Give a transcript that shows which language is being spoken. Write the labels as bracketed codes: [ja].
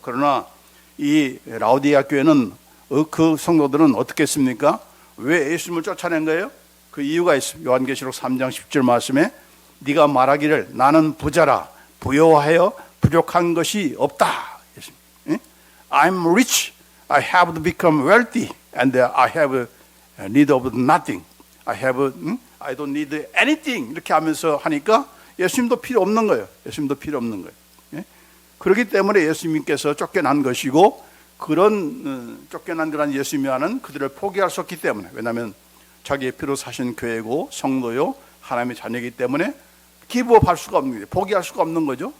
[ko] 그러나 이 라오디게아 교회는 그 성도들은 어떻게 했습니까? 왜 예수님을 쫓아낸 거예요? 그 이유가 있습니다. 요한계시록 3장 10절 말씀에 네가 말하기를 나는 부자라 부여하여 부족한 것이 없다. [en] I'm rich. I have become wealthy and I have need of nothing. I don't need anything. [ko] 이렇게 하면서 하니까 예수님도 필요 없는 거예요. 예수님도 필요 없는 거예요. 그렇기 때문에 예수님께서 쫓겨난 것이고 그런 쫓겨난 그런 예수님이와는 그들을 포기할 수 없기 때문에 왜냐하면 자기의 피로 사신 교회고 성도요 하나님의 자녀이기 때문에 기부할 수가 없는 거예요. 포기할 수가 없는 거죠.